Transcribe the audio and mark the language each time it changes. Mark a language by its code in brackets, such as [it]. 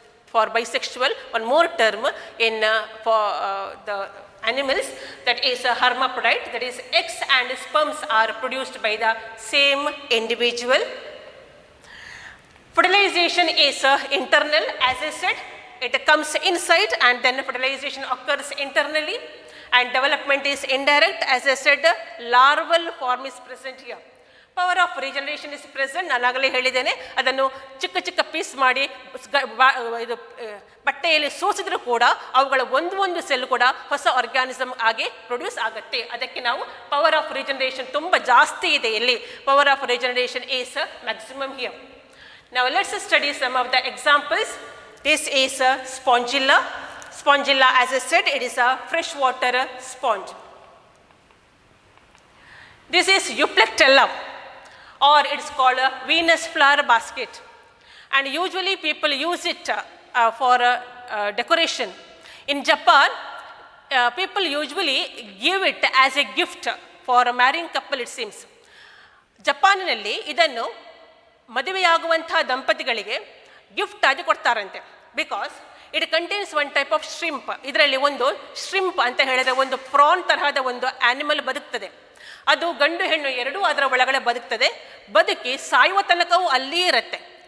[en] For bisexual, one more term in for the animals, that is hermaphrodite, that is eggs and sperms are produced by the same individual. Fertilization is internal. As I said, it comes inside and then fertilization occurs internally, and development is indirect. As I said, larval form is present here. Power of regeneration is present. [kn] ನಾನು ಆಗಲೇ ಹೇಳಿದ್ದೇನೆ, ಅದನ್ನು ಚಿಕ್ಕ ಚಿಕ್ಕ piece ಮಾಡಿ ಇದು ಬಟ್ಟೆಯಲ್ಲಿ ಸೋಸಿದ್ರೂ ಕೂಡ ಅವುಗಳ ಒಂದು ಸೆಲ್ ಕೂಡ ಹೊಸ ಆರ್ಗ್ಯಾನಿಸಮ್ ಆಗಿ ಪ್ರೊಡ್ಯೂಸ್ ಆಗುತ್ತೆ. ಅದಕ್ಕೆ ನಾವು ಪವರ್ ಆಫ್ ರಿಜನರೇಷನ್ ತುಂಬ ಜಾಸ್ತಿ ಇದೆ ಇಲ್ಲಿ. [en] Power of regeneration is maximum here. Now let's study some of the examples. This is a spongilla. Spongilla, as I said, it is a freshwater sponge. This is Euplectella, or it is called a Venus flower basket. And usually people use it for decoration. In Japan, people usually give it as a gift for a marrying couple, it seems. [kn] ಜಪಾನಿನಲ್ಲಿ ಇದನ್ನು ಮದುವೆಯಾಗುವಂತಹ ದಂಪತಿಗಳಿಗೆ gift ಆಗಿ ಕೊಡ್ತಾರಂತೆ. [en] Because it contains one type of shrimp. [kn] ಇದರಲ್ಲಿ ಒಂದು shrimp ಅಂತ ಹೇಳಿದ್ರೆ ಒಂದು prawn ತರಹದ ಒಂದು ಆ್ಯನಿಮಲ್ ಬದುಕ್ತದೆ. ಅದು ಗಂಡು ಹೆಣ್ಣು ಎರಡೂ ಅದರ ಒಳಗಡೆ ಬದುಕ್ತದೆ. ಬದುಕಿ ಸಾಯುವ ತನಕವೂ ಅಲ್ಲಿಯೇ ಇರುತ್ತೆ.